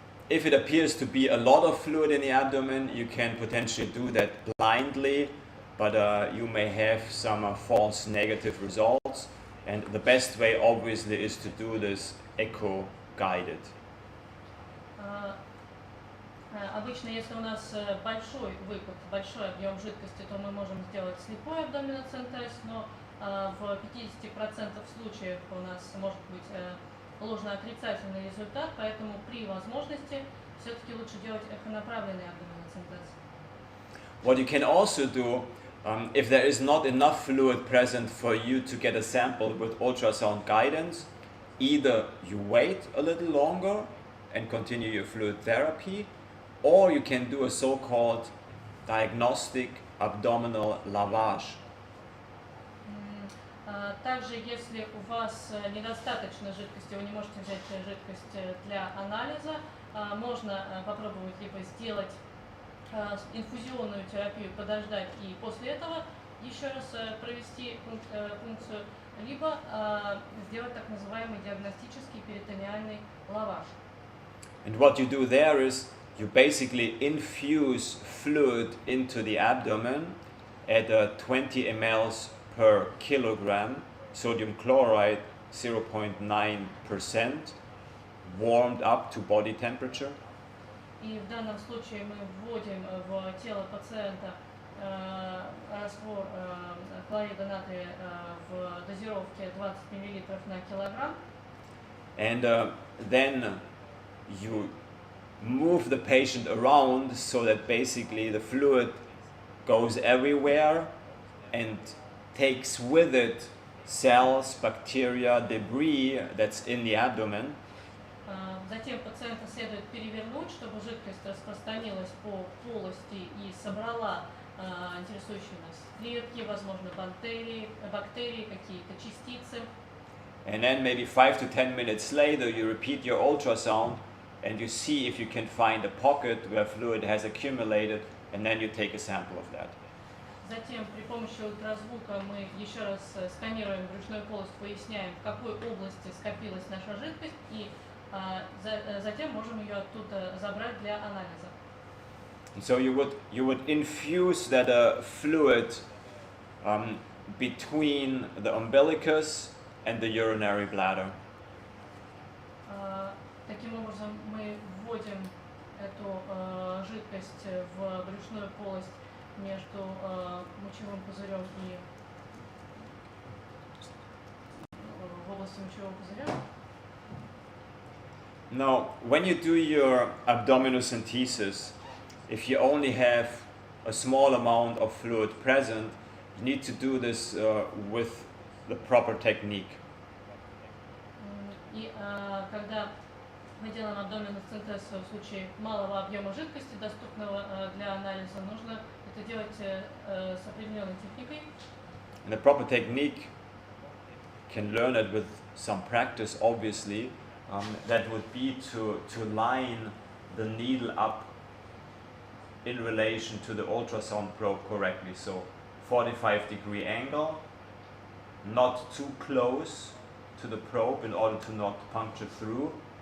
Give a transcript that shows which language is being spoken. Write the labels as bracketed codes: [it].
[en] If it appears to be a lot of fluid in the abdomen, you can potentially do that blindly, but you may have some false negative results. And the best way, obviously, is to do this echo-guided. [ru] Обычно, если у нас большой выпад, большой объем жидкости, то мы можем сделать слепой абдоминоцентез, но в 50% случаев у нас может быть ложно-отрицательный результат, поэтому при возможности все-таки лучше делать эхонаправленный абдоминоцентез. [en] What you can also do, if there is not enough fluid present for you to get a sample with ultrasound guidance, either you wait a little longer and continue your fluid therapy, or you can do a so-called diagnostic abdominal lavage. [ru] Также, если у вас недостаточно жидкости, вы не можете взять жидкость для анализа, можно попробовать либо сделать инфузионную терапию, подождать и после этого еще раз провести пункцию, либо сделать так называемый диагностический перитонеальный лаваж. [en] And what you do there is you basically infuse fluid into the abdomen at 20 mL per kilogram, sodium chloride 0.9%, warmed up to body temperature. [ru] И в данном случае мы вводим в тело пациента раствор хлорида натрия в дозировке 20 мл на килограмм. [en] And then you move the patient around so that basically the fluid goes everywhere and takes with it cells, bacteria, debris that's in the abdomen. [ru] Затем пациента следует перевернуть, чтобы жидкость распространилась по полости и собрала интересующие нас клетки, возможно, бактерии, какие-то частицы. [en] And then maybe 5 to 10 minutes later, you repeat your ultrasound and you see if you can find a pocket where fluid has accumulated, and then you take a sample of that. [ru] Затем при помощи ультразвука мы еще раз сканируем брюшную полость, выясняем, в какой области скопилась наша жидкость, и затем можем ее оттуда забрать для анализа. [en] And so you would infuse that fluid between the umbilicus and the urinary bladder. [ru] Таким образом мы вводим эту жидкость в брюшную полость между мочевым пузырем и в области мочевого пузыря. [en] Now, when you do your abdominocentesis, if you only have a small amount of fluid present, you need to do this with the proper technique. [ru] И когда мы делаем абдоминосинтез в случае малого объема жидкости, доступного для анализа, нужно это делать с определенной техникой. [en] And the proper technique, can learn it with some practice, obviously. That would be to line the needle up in relation to the ultrasound probe correctly. So 45-degree angle, not too close to the probe in order to not puncture through.